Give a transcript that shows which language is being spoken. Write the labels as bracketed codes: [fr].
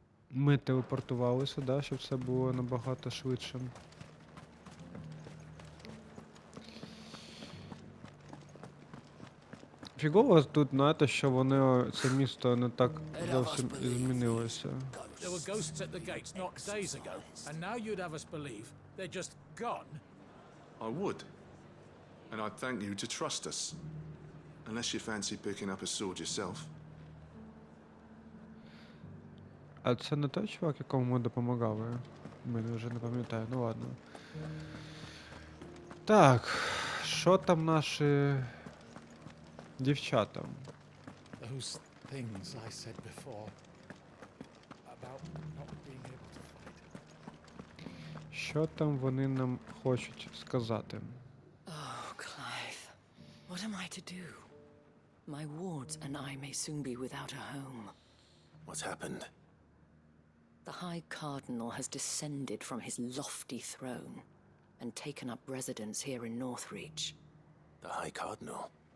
[uk] Ми телепортувалися, да, щоб це було набагато швидше. Фігово тут, знаєте, що вони, це місто не так зовсім і змінилося. [en] There were ghosts at the gates not days ago, and now you'd have us believe they're just gone? I would. And I'd thank you to trust us. Unless you fancy picking up a sword yourself. [uk] А це не той чувак, якому ми допомагали? Мене вже не пам'ятаю, ну ладно. Так, що там наші дівчата? [en] Those things I said before about not being able to fight. [uk] Що там вони нам хочуть сказати? [en] Oh, Clive, what am I to do? My wards and I may soon be without a home. What's happened? The High Cardinal has descended from his lofty throne and taken up residence here in Northreach. The High Cardinal?